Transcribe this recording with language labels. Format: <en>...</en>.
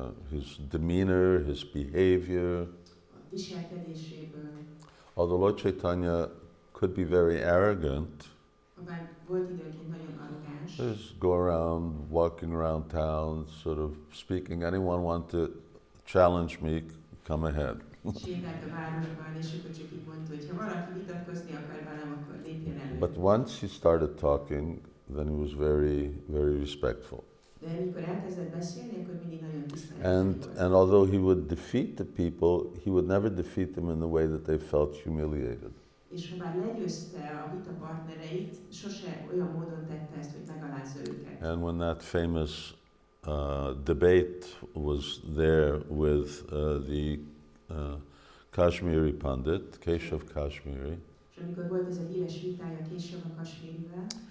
<en>His demeanor, his behavior.</en> <hu>A viselkedéséből.</hu> <en>Although Lord Caitanya could be very arrogant,</en> <hu>Bár volt időnként nagyon arrogáns.</hu> <en>just go around, walking around town, sort of speaking. Anyone want to challenge me, come ahead.</en> <hu>Sétált a városban, és akkor csak így mondta, hogy ha valaki vitatkozni akar velem, akkor lépjen elő.</hu> <en>But once he started talking, then he was very, very respectful.</en> <hu>De amikor elkezdett beszélni, akkor mindig nagyon tiszteletben volt.</hu> <en>And although he would defeat the people, he would never defeat them in the way that they felt humiliated.</en> <hu>És ha bár legyőzte a vita partnereit, sose olyan módon tette ezt, hogy megalázza őket.</hu> <en>And when that famous debate was there with the Kashmiri Pandit, Keshav Kashmiri,</en> <hu>És amikor volt ez a híres vitája Késava Kasmirivel,</hu>